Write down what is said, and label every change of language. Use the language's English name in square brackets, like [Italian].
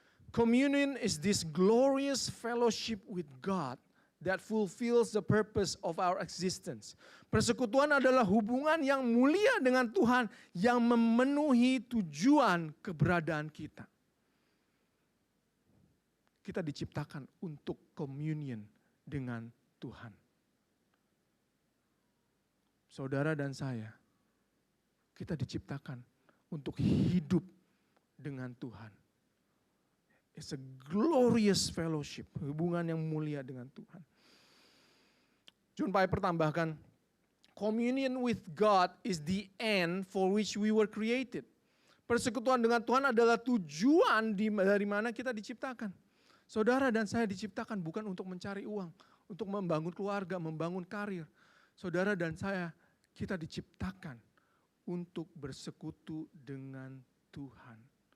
[English] Communion is this glorious fellowship with God that fulfills the purpose of our existence. [Indonesian] Persekutuan adalah hubungan yang mulia dengan Tuhan yang memenuhi tujuan keberadaan kita. Kita diciptakan untuk communion dengan Tuhan. Saudara dan saya, kita diciptakan untuk hidup dengan Tuhan. [English] It's a glorious fellowship, [Indonesian] hubungan yang mulia dengan Tuhan. [English] John Piper [Indonesian] tambahkan, [English] communion with God is the end for which we were created. [Indonesian] Persekutuan dengan Tuhan adalah tujuan dari mana kita diciptakan. Saudara dan saya diciptakan bukan untuk mencari uang, untuk membangun keluarga, membangun karir. Saudara dan saya, kita diciptakan untuk bersekutu dengan Tuhan.